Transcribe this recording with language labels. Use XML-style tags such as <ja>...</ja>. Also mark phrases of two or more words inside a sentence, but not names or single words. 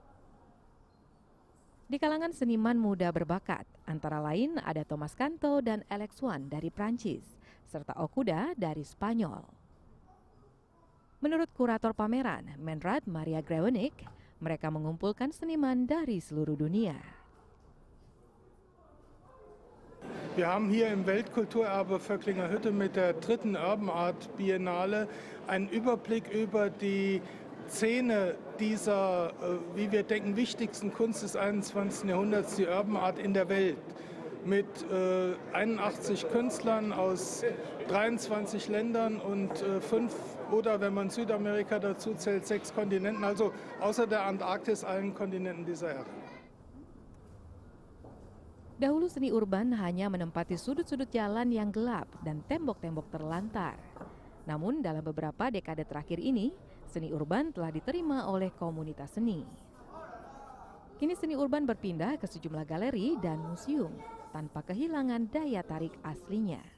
<id>Di kalangan seniman muda berbakat, antara lain ada Thomas Canto dan Alex Swan dari Prancis, serta Okuda dari Spanyol. Menurut kurator pameran, Menrad Maria Grewenig, mereka mengumpulkan seniman dari seluruh dunia.</id> <de>Wir haben hier im Weltkulturerbe Völklinger Hütte mit der 3. Urban Art Biennale einen Überblick über die Szene dieser, wie wir denken, wichtigsten Kunst des 21. Jahrhunderts, die Urban Art in der Welt. Mit 81 Künstlern aus 23 Ländern und 5 oder, wenn man Südamerika dazu zählt, 6 Kontinenten, also außer der Antarktis allen Kontinenten dieser Erde.</de> <id>Dahulu seni urban hanya menempati sudut-sudut jalan yang gelap dan tembok-tembok terlantar. Namun dalam beberapa dekade terakhir ini, seni urban telah diterima oleh komunitas seni. Kini seni urban berpindah ke sejumlah galeri dan museum tanpa kehilangan daya tarik aslinya.</id>